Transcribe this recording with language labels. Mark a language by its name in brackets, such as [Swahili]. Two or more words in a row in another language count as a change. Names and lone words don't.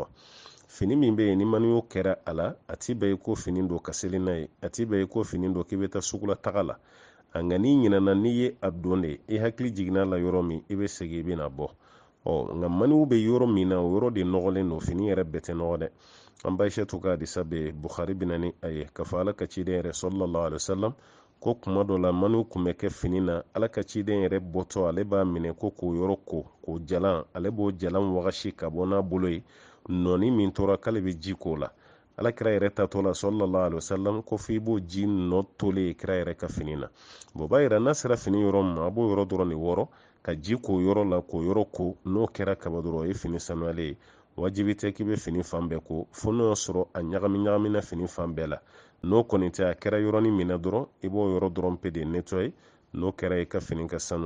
[Bambara] Fini min bɛ yen ni maniyu kɛra a la, a ti bɛɛ ye ko fini don ka seli n'a ye, a ti bɛɛ ye ko fini don k'i bɛ taa sugula taga la. Nka n'i ɲinɛna n'i ye a don de, i hakili jiginna la yɔrɔ min, i bɛ segin i bɛna bɔ. Nka maniyu bɛ yɔrɔ min na, o yɔrɔ de nɔgɔlen don, fini yɛrɛ bɛɛ tɛ nɔgɔ dɛ. An ba Aishatu ka hadisa bɛ Bukhari bɛna ni a ye k'a fɔ Ala ka ciden yɛrɛ [Arabic] صلى الله عليه وسلم [Bambara] ko kuma dɔ la maniyu kun bɛ kɛ fini na, Ala ka ciden yɛrɛ bɔtɔ ale b'a minɛ ko k'o yɔrɔ ko, k'o jalan, ale b'o jalan wagasi ka bɔ n'a bolo ye, nɔni min tora k'ale bɛ ji k'o la. Alakira yɛrɛ tatɔ la [Arabic] صلى الله عليه وسلم [Bambara] ko f'i b'o ji nɔ tolen kira yɛrɛ ka fini na. O b'a yira n'a sera fini yɔrɔ min ma, a b'o yɔrɔ dɔrɔn de wɔrɔ ka ji k'o yɔrɔ la, k'o yɔrɔ ko, n'o kɛra kaba dɔrɔn o ye fini sanuyalen ye. Wajibi tɛ k'i bɛ fini fan bɛɛ ko fo n'o y'a sɔrɔ a ɲagamina fini fan bɛɛ la. N'o kɔni tɛ a kɛra yɔrɔnin minɛ dɔrɔn, i b'o yɔrɔ dɔrɔn pe de nettoyer, n'o kɛra i ka fini ka sanu.